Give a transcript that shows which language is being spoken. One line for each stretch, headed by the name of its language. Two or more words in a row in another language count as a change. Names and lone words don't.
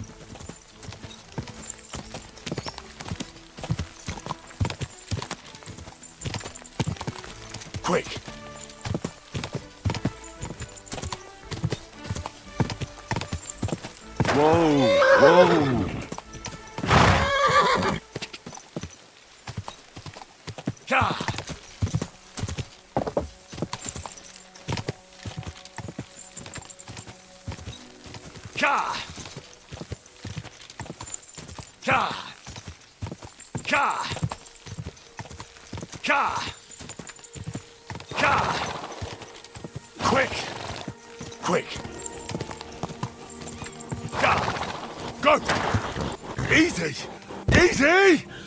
English: Quick! Whoa! Whoa!
Estonian: Ja! Ja! Ja! Ja! Ja! Ja!
English: Quick! Quick!
Estonian: Ja!
English: Go! Easy! Easy!